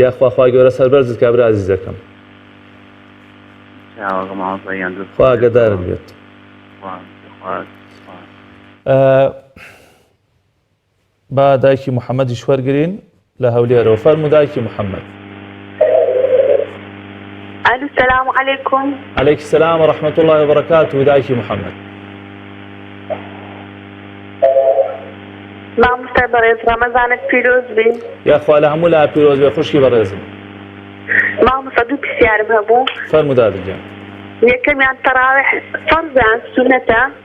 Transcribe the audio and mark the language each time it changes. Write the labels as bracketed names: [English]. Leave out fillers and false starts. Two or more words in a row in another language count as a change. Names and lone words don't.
[Central Kurdish] یاخوا خوای گەورە سەربەرزت کا برا عزیزەکەم. چاوەکە مامۆستاگیان دەست خوا ئاگادارت بێت. با دایکی محەممەدیش وەرگرین لە هەولێرەوە فەرموو دایکی محەممەد. [Arabic] الو السلام عليكم. عليك السلام ورحمة الله وبركاته [Central Kurdish] دایکی محەممەد. مامۆستا بەڕێز ڕەمەزانت پیرۆز بێ. یاخوا لە هەموو لا پیرۆز بێ خوشکی بەڕێزم. مامۆستا دوو پرسیارم هەبوو. فەرموو دادگیان. یەکەمیان تەراویح فەرزان سونەتە.